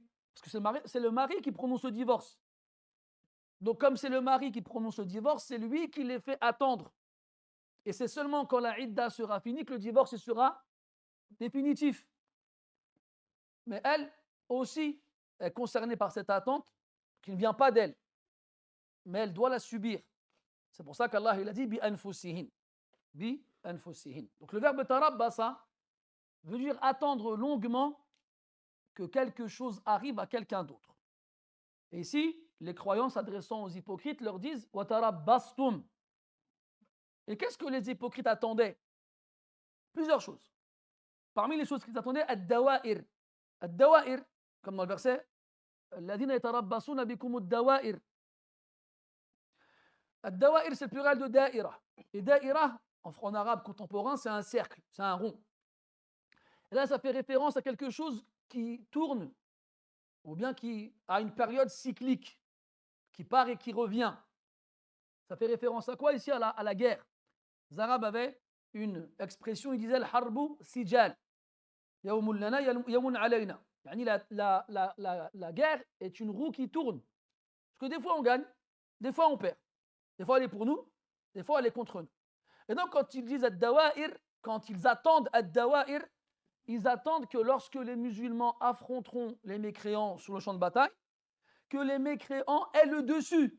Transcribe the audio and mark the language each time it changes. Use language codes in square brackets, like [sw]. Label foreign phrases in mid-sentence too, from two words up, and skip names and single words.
[fr] Parce que c'est le mari qui prononce le divorce. Donc comme c'est le mari qui prononce le divorce, c'est lui qui les fait attendre. Et c'est seulement quand la idda sera finie que le divorce sera définitif. Mais elle aussi est concernée par cette attente qui ne vient pas d'elle. Mais elle doit la subir. C'est pour ça qu'Allah il a dit [ar] بأنفسهن. بأنفسهن. [fr] Donc le verbe tarabbasa veut dire attendre longuement que quelque chose arrive à quelqu'un d'autre. Et ici, les croyants s'adressant aux hypocrites leur disent [ar] وتربصتم. [fr] Et qu'est-ce que les hypocrites attendaient? Plusieurs choses. Parmi les choses qu'ils attendaient, ad-dawa'ir. Ad-dawa'ir, comme dans le verset [ar] الذين يتربصون بكم الدوائر. [fr] Ad-dawa'ir, c'est le pluriel de da'ira. Et da'ira, en arabe contemporain, c'est un cercle, c'est un rond. Et là, ça fait référence à quelque chose qui tourne, ou bien qui a une période cyclique, qui part et qui revient. Ça fait référence à quoi ici? À la guerre. Les Arabes avaient une expression, ils disaient [ar] الحرب سجال. يوم لنا، يوم علينا. [fr] La guerre est une roue qui tourne. Parce que des fois on gagne, des fois on perd. Des fois elle est pour nous, des fois elle est contre nous. Et donc quand ils disent ad-dawa'ir, quand ils attendent ad-dawa'ir, ils attendent que lorsque les musulmans affronteront les mécréants sur le champ de bataille, que les mécréants aient le dessus.